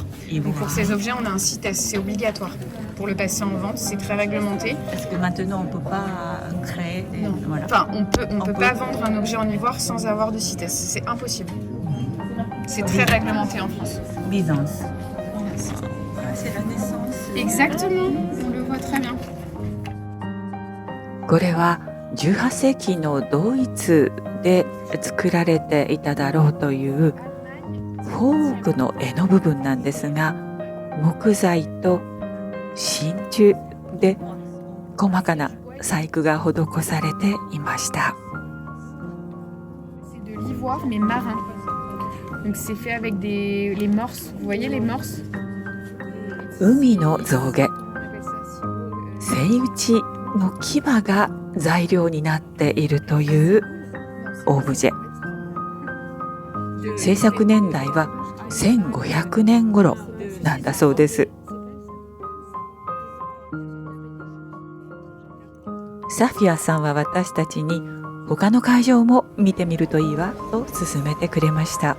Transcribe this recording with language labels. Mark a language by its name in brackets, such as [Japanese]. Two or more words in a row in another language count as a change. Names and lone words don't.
[French] Donc pour ces objets, on a un CITES, c'est obligatoire. Pour le passer en vente, c'est très réglementé. Parce que maintenant, on ne peut pas créer des... Non. Voilà. Enfin, on peut pas vendre un objet en ivoire sans avoir de CITES. C'est impossible. C'est très réglementé en France. Byzance. C'est la naissance. Exactement, on le voit très bien. [Japanese] これは18世紀のドイツで作られていただろうというフォークの柄の部分なんですが、木材と真鍮で細かな細工が施されていました。 [French] C'est de l'ivoire mais marin. Donc c'est fait avec les morses. Vous voyez les morses? [Japanese] 海の象牙、 [French] On appelle ça aussi, [Japanese] セイウチの牙が材料になっているというオブジェ。制作年代は1500年頃なんだそうです。サフィアさんは私たちに他の会場も見てみるといいわと勧めてくれました。